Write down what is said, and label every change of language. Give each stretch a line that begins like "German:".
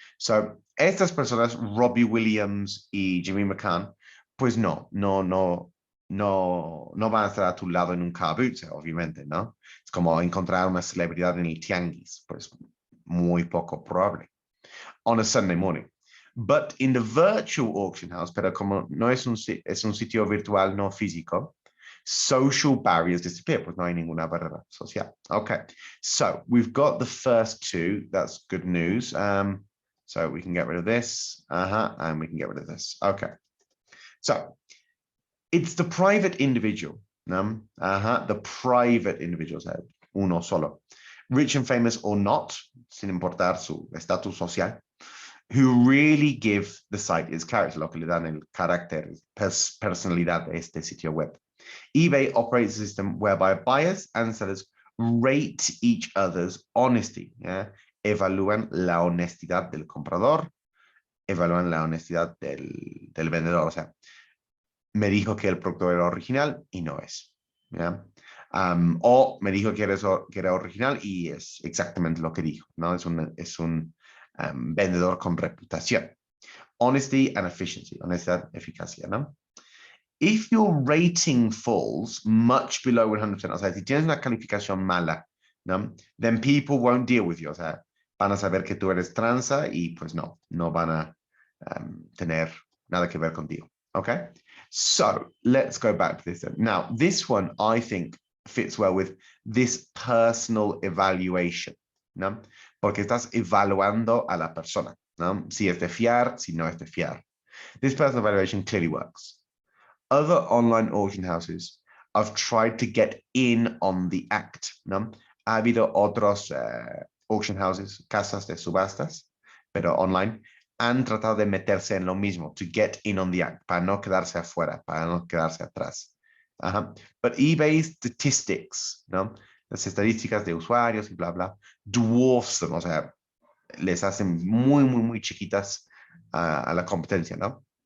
Spanish: So estas personas, Robbie Williams y Jemima Khan, pues no van a estar a tu lado en un car boot, obviamente, ¿no? Es como encontrar una celebridad en el tianguis, pues muy poco probable.
English: On a Sunday morning. But in the virtual auction house,
Spanish: pero como no es un sitio virtual, no físico,
English: social barriers disappear,
Spanish: pues no hay ninguna barrera social.
English: Okay, so we've got the first two. That's good news. So we can get rid of this, and we can get rid of this. Okay, so it's the private individual, the private individual,
Spanish: uno solo,
English: rich and famous or not,
Spanish: sin importar su estatus social,
English: who really give the site its character,
Spanish: lo que le dan el carácter, personalidad de este sitio web.
English: eBay operates a system whereby buyers and sellers rate each other's honesty. Yeah?
Spanish: Evalúan la honestidad del comprador, evalúan la honestidad del vendedor. O sea, me dijo que el producto era original y no es. ¿Ya? O me dijo que era original y es exactamente lo que dijo. ¿No? Es un vendedor con reputación.
English: Honesty and efficiency.
Spanish: Honestidad, eficacia. ¿No?
English: If your rating falls much below 100%,
Spanish: o sea, si tienes una calificación mala,
English: ¿no? Then people won't deal with you.
Spanish: O sea, van a saber que tú eres tranza y pues no van a tener nada que ver contigo. Okay?
English: So let's go back to this then. Now, this one I think fits well with this personal evaluation, ¿no?
Spanish: Porque estás evaluando a la persona, ¿no? Si es de fiar, si no es de fiar.
English: This personal evaluation clearly works. Other online auction houses have tried to get in on the act, ¿no?
Spanish: Ha habido otros auction houses, casas de subastas, pero online, han tratado de meterse en lo mismo,
English: to get in on the act,
Spanish: para no quedarse afuera, para no quedarse atrás.
English: But eBay's statistics,
Spanish: ¿no? Las estadísticas de usuarios y bla, bla,
English: dwarfs them,
Spanish: o sea, les hacen muy, muy, muy chiquitas a la competencia, ¿no?